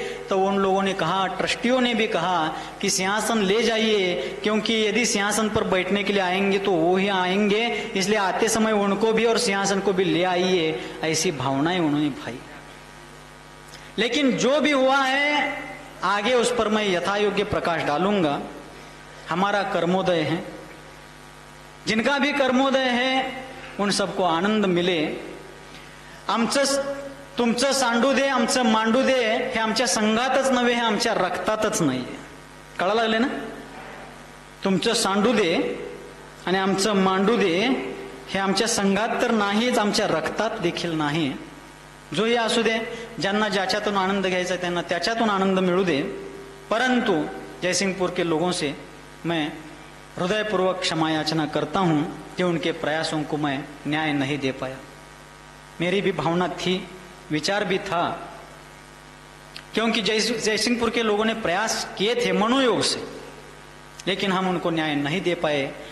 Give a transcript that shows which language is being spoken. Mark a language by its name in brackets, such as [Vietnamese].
[Hindi] तो उन लोगों ने कहा, ट्रस्टियों ने भी कहा कि सिंहासन ले जाइए, क्योंकि यदि सिंहासन पर बैठने के लिए आएंगे तो वो ही आएंगे, इसलिए आते समय उनको भी और सिंहासन को भी ले आइए। ऐसी भावनाएं उन्होंने भाई। लेकिन जो भी हुआ है आगे उस पर मैं यथा योग्य प्रकाश डालूंगा। हमारा कर्मोदय है, जिनका भी कर्मोदय है उन सबको आनंद मिले। [Marathi] आमचं तुमचं सांडू दे, आमचं मांडू दे हे आमच्या संघातच नव्हे, हे आमच्या रक्तातच नाहीये. कळा लागले ना? तुमचं सांडू दे आणि आमचं मांडू दे हे आमच्या संघात तर नाहीच, आमच्या रक्तात देखील नाही. जोही असू दे, ज्यांना ज्याच्यातून आनंद घ्यायचा त्यांना त्याच्यातून आनंद मिळू दे. [Hindi] परंतु जयसिंहपुर के लोगों से मैं हृदयपूर्वक क्षमा याचना करता हूं कि उनके प्रयासों को मैं न्याय नहीं दे पाया. मेरी भी भावना थी, विचार भी था, क्योंकि जयसिंहपुर के लोगों ने प्रयास किए थे मनोयोग से, लेकिन हम उनको न्याय नहीं दे पाए.